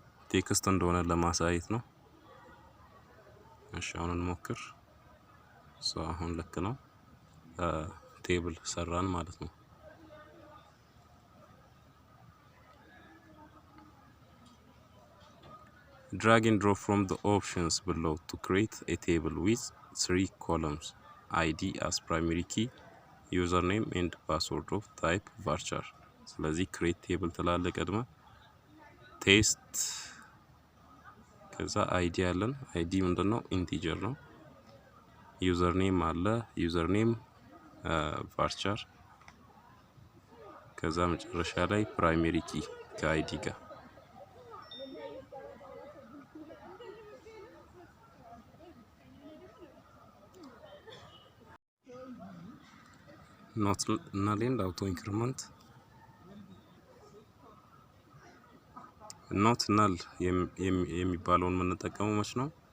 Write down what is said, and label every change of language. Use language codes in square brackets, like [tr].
[am] ቴክስት እንደሆነ ለማሳየት ነው። እሺ አሁን እንሞክር። አሁን ልክ ነው። ቴብል ሰራን ማለት ነው። [en] Drag and drop from the options below to create a table with 3 columns. ID as primary key, username and password of type varchar. [am] ስለዚህ create table ትላለህ ቀድመ ቴስት ከዛ ID አለን። ID ምንድነው? ኢንቲጀር ነው። ዩዘርኔም አለ። ዩዘርኔም varchar ከዛ መጨረሻ ላይ ፕራይመሪ ኪ ከአይዲ ጋር ኖት null [en] and auto increment [am] ኖት null የሚባለውን የምንጠቀመው መች ነው?